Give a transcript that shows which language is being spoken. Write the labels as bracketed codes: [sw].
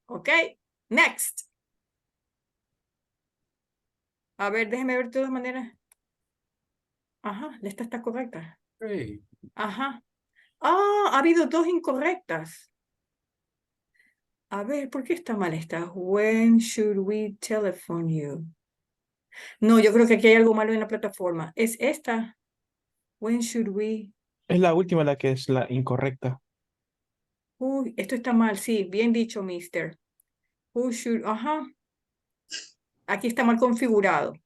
[en] Ok, next. [es] A ver, déjeme ver de todas maneras. Ajá, esta está correcta. [en] Three. [es] Ajá. Ah, ha habido dos incorrectas. A ver, ¿por qué está mal esta? [en] When should we telephone you? [es] No, yo creo que aquí hay algo malo en la plataforma. Es esta. [en] When should we? [es] Es la última la que es la incorrecta. Uy, esto está mal, sí, bien dicho, mister. [en] Who should? [es] Ajá. Aquí está mal configurado.